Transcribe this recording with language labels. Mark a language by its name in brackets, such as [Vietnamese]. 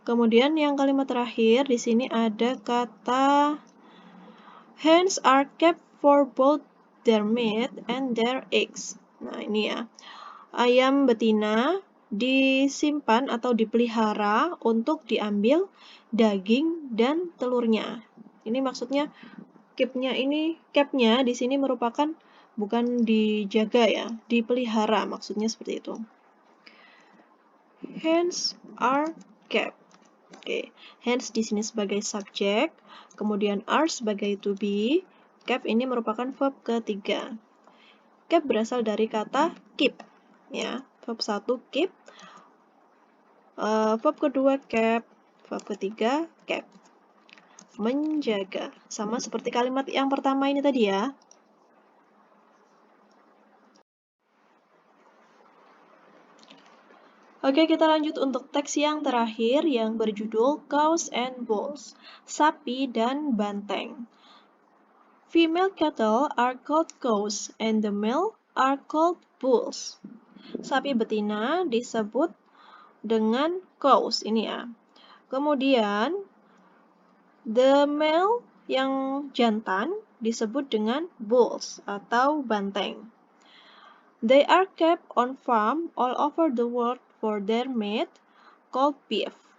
[Indonesian] Kemudian yang kalimat terakhir di sini ada kata [English] hens are kept for both their meat and their eggs. [Indonesian] Nah, ini ya. Ayam betina disimpan atau dipelihara untuk diambil daging dan telurnya. Ini maksudnya keep-nya di sini merupakan bukan dijaga ya, dipelihara maksudnya seperti itu. [English] Hens are kept. [Indonesian] Oke, hens di sini sebagai subjek, kemudian are sebagai to be, kept ini merupakan verb ketiga. Kept berasal dari kata keep, ya. Verb 1 keep, verb kedua kept, verb ketiga kept. Menjaga, sama seperti kalimat yang pertama ini tadi ya. Oke, kita lanjut untuk teks yang terakhir yang berjudul Cows and Bulls, sapi dan banteng. [English] Female cattle are called cows and the male are called bulls. [Indonesian] Sapi betina disebut dengan cows ini ya. Kemudian [English] the male [Indonesian] yang jantan disebut dengan bulls atau banteng. [English] They are kept on farm all over the world for their meat called beef.